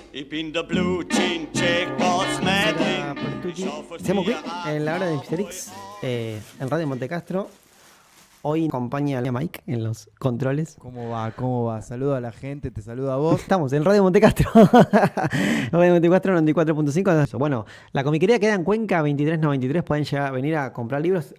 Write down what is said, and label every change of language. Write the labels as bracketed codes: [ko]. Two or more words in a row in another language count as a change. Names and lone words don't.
[it] in the blue jean Checos madly. Siamo qui [es] en la hora de Mr. X, en Radio Monte Castro. Hoy acompaña a Mike en los controles. ¿Cómo va? ¿Cómo va? Saludo a la gente, te saludo a vos. Estamos en Radio Monte Castro. Radio Monte Castro 94.5. Bueno, la comiquería queda en Cuenca 2393. Pueden venir a comprar libros.